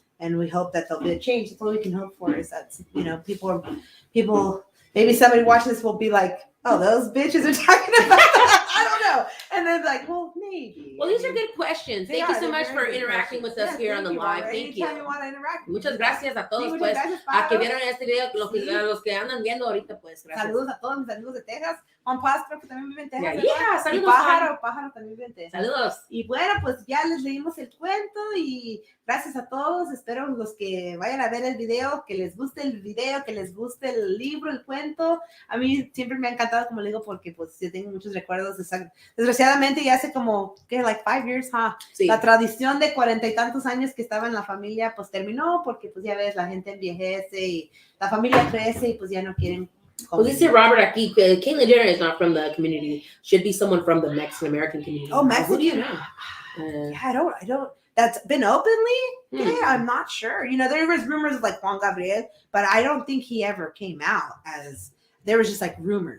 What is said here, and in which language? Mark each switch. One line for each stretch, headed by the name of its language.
English: And we hope that there'll be a change. That's all we can hope for is that people. Maybe somebody watching this will be like, oh, those bitches are talking about that. I don't know. And then like, well, maybe. Well, these are good questions. Thank you so much for interacting with us here on the live. Thank you. You want to interact.
Spanish: Muchas gracias a todos, pues, a que vieron este video, los que andan viendo ahorita, pues, gracias. Saludos a todos mis amigos de Texas. Juan Paz creo que también vive en Texas.
English: Yeah,
Spanish: saludos. Y Pájaro también vive en Texas. Saludos. Y bueno, pues ya les leímos el cuento y gracias a todos. Espero los que vayan a ver el video, que les guste el video, que les guste el libro, el cuento. A mí siempre me ha encantado, como le digo, porque pues yo tengo muchos recuerdos. Desgraciadamente ya hace como,
English: like 5 years,
Spanish: sí. La tradición de 40 y tantos años que estaba en la familia, pues terminó porque pues ya ves, la gente envejece y la familia crece y pues ya no quieren.
English: Well,
Spanish: dice Robert aquí,
English: Caitlyn Jenner is not from the community. Should be someone from the Mexican American community. Oh, Mexican. Who do you know? Yeah, I don't. That's been openly? Yeah, I'm not sure. There was rumors of like Juan Gabriel, but I don't think he ever came out as. There was just like rumors.